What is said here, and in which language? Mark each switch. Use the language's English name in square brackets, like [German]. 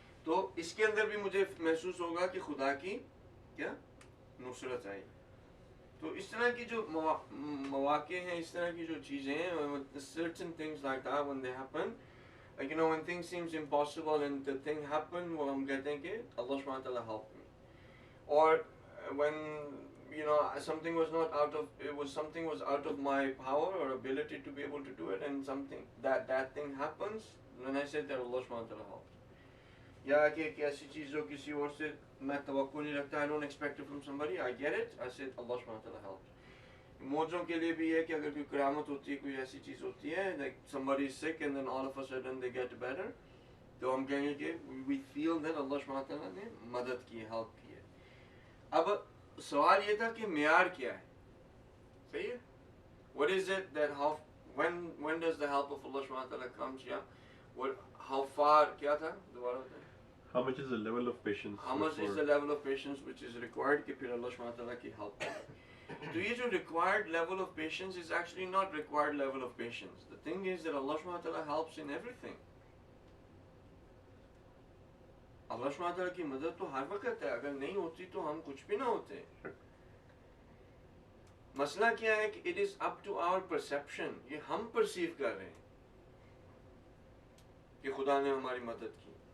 [Urdu] تو اس کے اندر بھی مجھے محسوس ہوگا کہ خدا کی کیا نصرت آئی. تو اس طرح کی جو مواقع ہیں، اس طرح کی جو چیزیں ہیں، [English] certain things like that when they happen, like you know when things seems impossible and the thing happen، [Urdu] وہ ہم کہتے ہیں کہ اللہ سبحانہ وتعالی [English] help me. Or when you know something was not out of, it was something was out of my power or ability to be able to do it, and something that thing happens, then I said that Allah subhanahu wa ta'ala helped. [Urdu] یا کہ ایک ایسی چیز جو کسی اور سے میں توقع نہیں رکھتا، [English] I don't expect it from somebody, I get it, I said Allah subhanahu wa ta'ala helped. [Urdu] موجوں کے لیے بھی ہے کہ اگر کوئی کرامت ہوتی ہے، کوئی ایسی چیز ہوتی ہے، [English] like somebody is sick and then all of a sudden they get better، [Urdu] تو ہم کہیں گے کہ [English] we feel that Allah subhanahu wa ta'ala [Urdu] نے مدد کی ہے، ہیلپ کی ہے. اب سوال یہ تھا کہ معیار کیا ہے. صحیح ہے. [English] What is it that how when does the help of Allah subhanahu wa ta'ala comes? Yeah. How far [Urdu] کیا تھا دوبارہ ہوتا ہے؟ [English] How much is the level of patience? How much is the level of patience which is required [Urdu] کہ پھر اللہ [English] subhanahu wa ta'ala کی help کرے. [Urdu] تو یہ جو [English] required level of patience is actually not required level of patience. The thing is that Allah subhanahu wa ta'ala helps in everything. [Urdu] اللہ سبحانہ وتعالیٰ کی مدد تو ہر وقت ہے، اگر نہیں ہوتی تو ہم کچھ بھی نہ ہوتے. مسئلہ کیا ہے کہ [English] it is up to our perception، [Urdu] یہ ہم پرسیو کر رہے ہیں کہ خدا نے ہماری مدد کی.